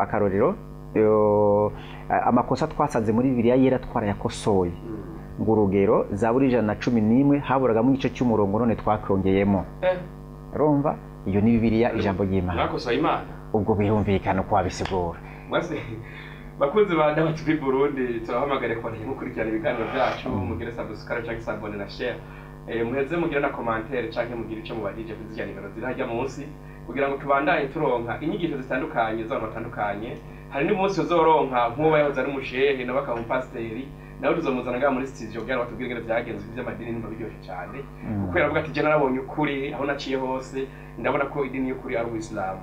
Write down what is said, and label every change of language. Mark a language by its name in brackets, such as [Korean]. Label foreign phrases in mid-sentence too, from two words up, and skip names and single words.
[Rundi] Akarorero amakosa twasanze muri Bibiliya yera twarayakosoye, ngo urugero Zaburi 111 haburagamo igice cy'umurongo none twakongeyemo. Urumva iyo ni Bibiliya ijambo ry'Imana. Nakosoye Imana. Ubwo birumvikana ko wabisigura. Mwase bakunze ba Dawa TV Burundi, turahamagare ko mukurikirana ibiganiro byacu, mugire subscribe cyangwa sabone na share. Muheze mugire na commentaire cyangwa mugire icyo mubadije kuzijya nimero zirajya munsi, kugira ngo tubandanye turonka inyigisho zitandukanye z'abantu batandukanye. Hari n'umunsi uzoronka nk'uba yahoze ari umushehe na bakaba umupasiteri, nawe tuzomuzana ngaha muri studio kugira ngo batubwire ingene byagenze iby'amadini, nimba biryoshye cyane, kuko yaravuga ati je narabonye ukuri aho naciye hose, ndabona ko idini y'ukuri ari Uislamu.